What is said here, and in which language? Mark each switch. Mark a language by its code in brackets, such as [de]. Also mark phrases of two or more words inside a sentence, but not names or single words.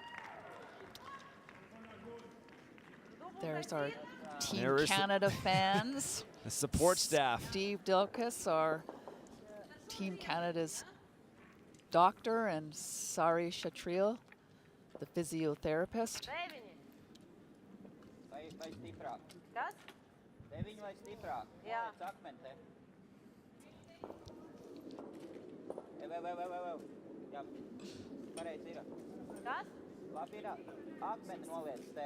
[en] There's our Team There is Canada fans. the support staff. Steve Dilkus, our Team Canada's doctor, and Sari Shatril, the physiotherapist. [lv] Vai stiprāk. Kas? Deviņi vai stiprāk. Jā. Liec akmeni te. Vēl. Jā. Pareizi ir. Kas? Labi ir. Akmeni noliec te.